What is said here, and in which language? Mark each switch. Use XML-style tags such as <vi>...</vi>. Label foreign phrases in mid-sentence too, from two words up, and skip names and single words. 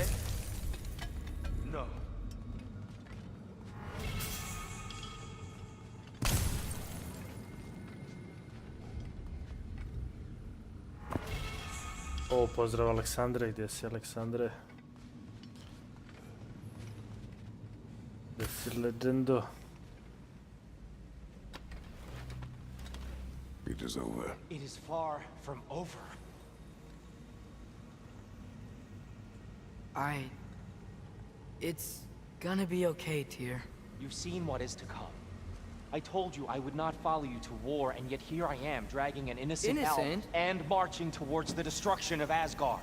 <en>No.</en> <hr>O, pozdrav Aleksandre, gdje si Aleksandre? Gdje si legendo?</hr> <en>It is over. It is far from over. It's gonna be okay, Tyr. You've seen what is to come. I told you I would not follow you to war, and yet here I am, dragging an innocent elf and marching towards the destruction of Asgard.</en>